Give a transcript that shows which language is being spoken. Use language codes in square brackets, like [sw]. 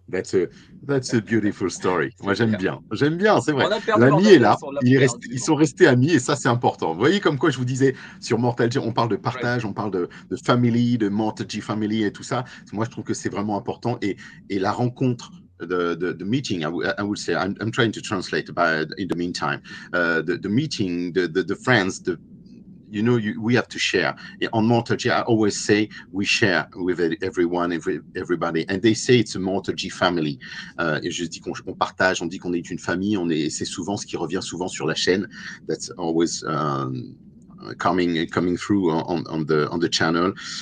[en] That's a beautiful story. [fr] Moi, j'aime bien, c'est vrai. L'ami est là, ils sont restés amis, et ça, c'est important. Vous voyez, comme quoi je vous disais, sur MortalG, on parle de partage, on parle de family, de MortalG family et tout ça. Moi, je trouve que c'est vraiment important, et la rencontre, [en] the meeting, I would say, I'm trying to translate in the meantime, the meeting, the friends, we have to share. On MortalG, I always say we share with everyone, everybody, and they say it's a MortalG family. [fr] Et je dis qu'on partage, on dit qu'on est une famille. C'est souvent ce qui revient souvent sur la chaîne. [en] That's always coming through on the channel.